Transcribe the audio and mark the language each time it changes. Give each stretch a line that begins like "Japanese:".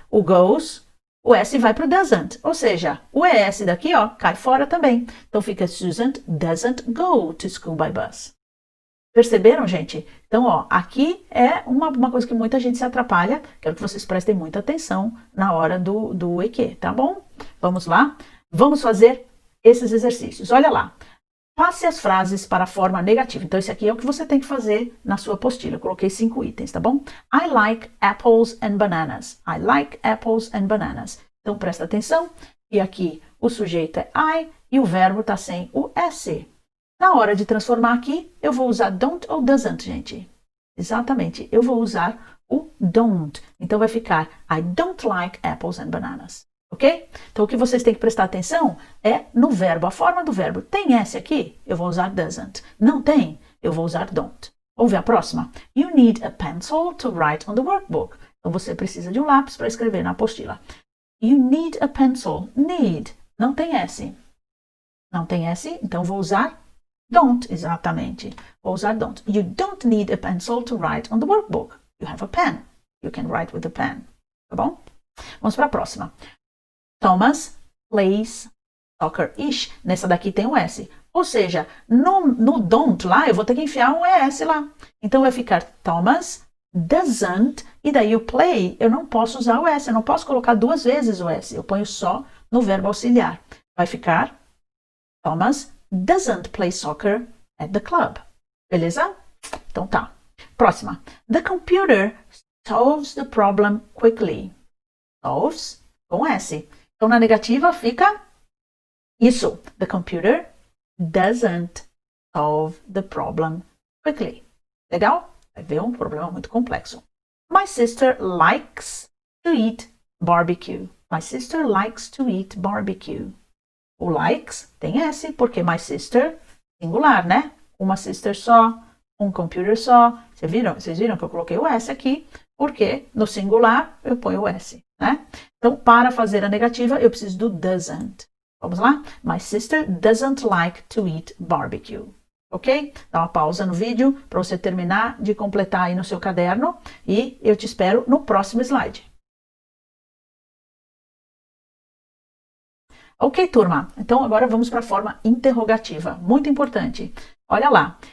Portuguese: O goes, o S vai para o doesn't. Ou seja, o ES daqui, ó, cai fora também. Então fica
English: Susan doesn't go to school by bus.
Portuguese: Perceberam, gente? Então, ó, aqui é uma coisa que muita gente se atrapalha. Quero que vocês prestem muita atenção na hora do EQ, tá bom? Vamos lá? Vamos fazer esses exercícios. Olha lá. Passe as frases para a forma negativa. Então, esse aqui é o que você tem que fazer na sua apostila. Eu coloquei 5 itens, tá bom?
English: I like apples and bananas. I like apples and bananas.
Portuguese: Então, presta atenção. E aqui o sujeito é I e o verbo está sem o S. Na hora de transformar aqui, eu vou usar don't ou doesn't, gente. Exatamente. Eu vou usar o don't. Então, vai ficar
English: I don't like apples and bananas.
Portuguese: Ok? Então, o que vocês têm que prestar atenção é no verbo, a forma do verbo. Tem S aqui? Eu vou usar doesn't. Não tem? Eu vou usar don't. Vamos ver a próxima.
English: You need a pencil to write on the workbook.
Portuguese: Então, você precisa de um lápis para escrever na apostila.
English: You need a pencil.
Portuguese: Need. Não tem S. Não tem S, então vou usar don't, exatamente. Vou usar don't.
English: You don't need a pencil to write on the workbook. You have a pen. You can write with a pen.
Portuguese: Tá bom? Vamos para a próxima.
English: Thomas plays soccer-ish.
Portuguese: Nessa daqui tem o S. Ou seja, no don't lá, eu vou ter que enfiar um ES lá. Então vai ficar Thomas doesn't, e daí o play, eu não posso usar o S, eu não posso colocar 2 vezes o S, eu ponho só no verbo auxiliar. Vai ficar
English: Thomas doesn't play soccer at the club.
Portuguese: Beleza? Então tá. Próxima.
English: The computer solves the problem quickly.
Portuguese: Solves com S. Então, na negativa fica isso.
English: The computer doesn't solve the problem quickly.
Portuguese: Legal? Vai ver um problema muito complexo.
English: My sister likes to eat barbecue. My sister likes to eat barbecue.
Portuguese: O likes tem S, porque my sister, singular, né? Uma sister só, um computer só. Vocês viram que eu coloquei o S aqui, porque no singular eu ponho o S, né? Então, para fazer a negativa, eu preciso do doesn't. Vamos lá?
English: My sister doesn't like to eat barbecue.
Portuguese: Ok? Dá uma pausa no vídeo para você terminar de completar aí no seu caderno e eu te espero no próximo slide. Ok, turma? Então, agora vamos para a forma interrogativa. Muito importante. Olha lá.